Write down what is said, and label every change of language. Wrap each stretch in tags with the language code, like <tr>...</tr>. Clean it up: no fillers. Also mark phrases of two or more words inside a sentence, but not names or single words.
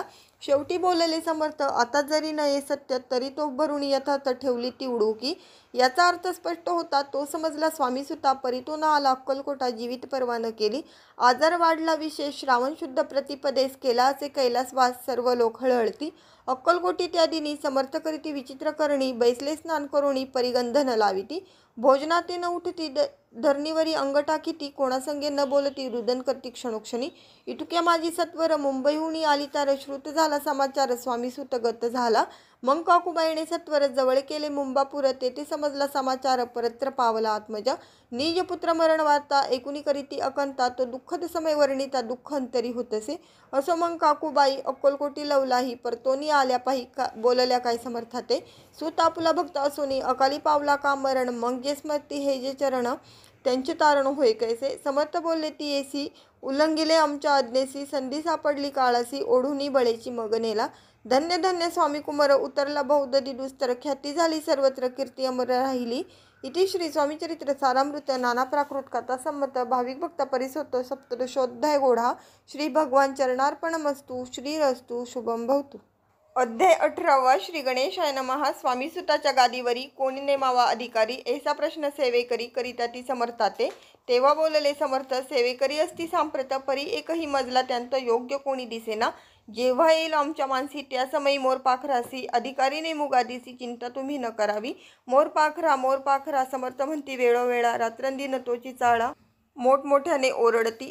<mr>शेवटी बोलले समर्थ आता जरी नये सत्य तरी तो भरून यथार्थ ठेवली ती उडुकी. याचा अर्थ स्पष्ट होता तो समजला स्वामी सुता परी तो न आला अक्कलकोटा जीवित परवा न केली. आजार वाढला विशेष श्रावण शुद्ध प्रतिपदेस केला असे कैलासवास सर्व लोक हळहळती. अक्कलकोटी त्या दिनी समर्थ करीती विचित्र करणी बैसले स्नान करुणी परिगंधन लाविती. भोजनाते न उठती धरणीवरी अंग टाकीती कोणासंगे न बोलती रुदन करती क्षणोक्षणी. इटुक्या माझी सत्वर मुंबईहून आली तर श्रुत झाला समाचार स्वामी सुत गत झाला. मग काकूबाईने सत्वर जवळ केले मुंबापूर तेथे समजला समाचार परत्र पावला आत्मजा. निज पुत्र मरण वार्ता ऐकुनी करीती अकंता तो दुःखद समय वर्णिता दुःख अंतरी होतसे. असो मग काकूबाई अक्कलकोटी लवलाही परतोनी आल्या पाही बोलल्या काय समर्थाते. सुत आपुला भक्त असोनी अकाली पावला का मरण मग जे स्मरती हे जे चरण त्यांचे तारण होय कैसे. समर्थ बोलले ती येसी उल्लंघिले आमच्या आज्ञेसी संधी सापडली काळासी ओढुनी बळेची मगनेला. धन्य धन्य स्वामी कुमार उतरला बहुददी दुस्तर ख्याती झाली सर्वत्र कीर्ती अमर राहिली. इति श्री स्वामीचरित्र सारामृत नाना प्राकृत कथा संमत भाविक भक्त परिसोत्त सप्तदशोध्याय गोढा.</mr> <sa>श्री भगवान चरणार्पणमस्तु. श्रीरस्तु शुभम भवतु. अध्याय 18 श्री गणेशाय नमः.</sa> <mr>स्वामी सुताच्या गादीवरी कोणी नेमावा अधिकारी ऐसा प्रश्न सेवेकरी करिता ती समर्थाते. तेव्हा बोलले समर्थ सेवेकरी असती सांप्रत परी एकही मजला त्यांत योग्य कोणी दिसेना. जेव्हा येईल आमच्या मानसी त्या समयी मोर पाखरासी अधिकारी नेमू गादीसी चिंता तुम्ही न करावी. मोर पाखरा समर्थ म्हणती वेळोवेळा रात्रंदिन तोची चाळा मोठमोठ्याने ओरडती.</mr>